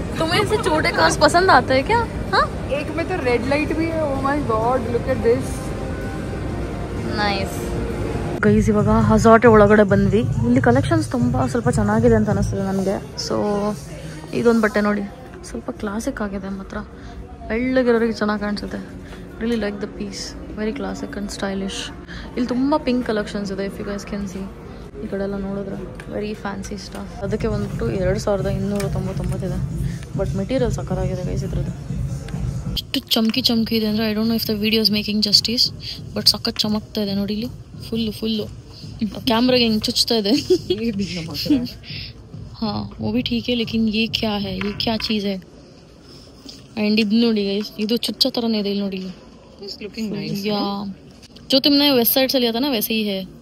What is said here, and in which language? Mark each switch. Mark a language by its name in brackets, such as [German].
[Hindi] तुम्हें ऐसे छोटे कार्स पसंद आते हैं क्या? हाँ एक में तो रेड लाइट भी है. [English] Oh my God, look at this. [Kannada] Nice guys. ಇವಾಗ ಹಜಾಟೆ ಒಳಗಡೆ ಬಂದ್ವಿ. ಇಲ್ಲಿ ಕಲೆಕ್ಷನ್ಸ್ ತುಂಬ ಸ್ವಲ್ಪ ಚೆನ್ನಾಗಿದೆ ಅಂತ ಅನಿಸ್ತದೆ ನನಗೆ. ಸೊ ಇದೊಂದು ಬಟ್ಟೆ ನೋಡಿ ಸ್ವಲ್ಪ ಕ್ಲಾಸಿಕ್ ಆಗಿದೆ ಮಾತ್ರ. ಬೆಳ್ಳಗಿರೋರಿಗೆ ಚೆನ್ನಾಗಿ ಕಾಣಿಸುತ್ತೆ. [English] Really like the piece. Very classic and stylish. [Kannada] ಇಲ್ಲಿ ತುಂಬ ಪಿಂಕ್ ಕಲೆಕ್ಷನ್ಸ್ ಇದೆ. [English] If you guys can see. [Kannada] ಈ ಕಡೆ ಎಲ್ಲ ನೋಡಿದ್ರೆ [English] Very fancy stuff. [Kannada] ಅದಕ್ಕೆ ಬಂದ್ಬಿಟ್ಟು 2299 ಇದೆ. ಬಟ್ ಮೆಟೀರಿಯಲ್ ಸಕ್ಕತ್ತಾಗಿದೆ ಗೈಸ್ ಇದ್ರದ್ದು. ಎಷ್ಟು ಚಮಕಿ ಇದೆ ಅಂದರೆ [English] I don't know if the videos making justice. [Kannada] But ಸಖತ್ ಚಮಕ್ತಾ ಇದೆ ನೋಡಿ ಇಲ್ಲಿ. ಫುಲ್ಲು ಕ್ಯಾಮ್ರಾಗೆ ಹಿಂಗೆ ಚುಚ್ತಾ ಇದೆ. [Hindi] हाँ वो भी ठीक है लेकिन ये क्या है, ये क्या चीज़ है? [Kannada] एंड ಇದು ನೋಡಿ ಗೈಸ್ ಇದು ಚುಚ್ಚ ಥರನೇ ಇದೆ ಇಲ್ಲಿ ನೋಡಿ. [English] It's looking nice. [Hindi] या जो तुमने वेस्ट साइड से लिया था ना वैसे ही है.